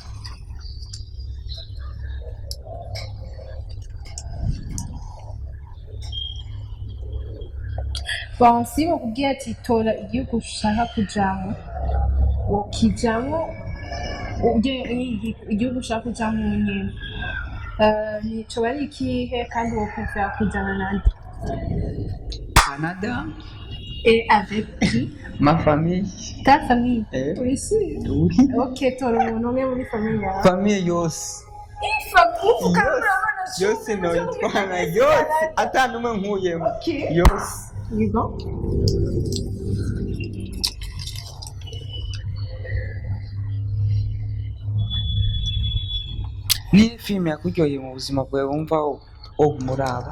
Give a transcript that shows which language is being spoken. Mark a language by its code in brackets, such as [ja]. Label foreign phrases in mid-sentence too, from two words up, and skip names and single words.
[rn] Bansi bakubwiye ati tora igihugu ushaka kujamwo ukijamwo igihugu ushaka kujamwo nyene nico bari ikihe kandi wokumva kujana nande Canada [fr] et avec qui ma famille ta famille oui oui ok [rn] tora umuntu umwe muri famille yawe famille yose yose noyitwana yose atanu umwe nkuyemo yose Yego ni filime yakuryoheye mu buzima bwawe wumva wo kumuraba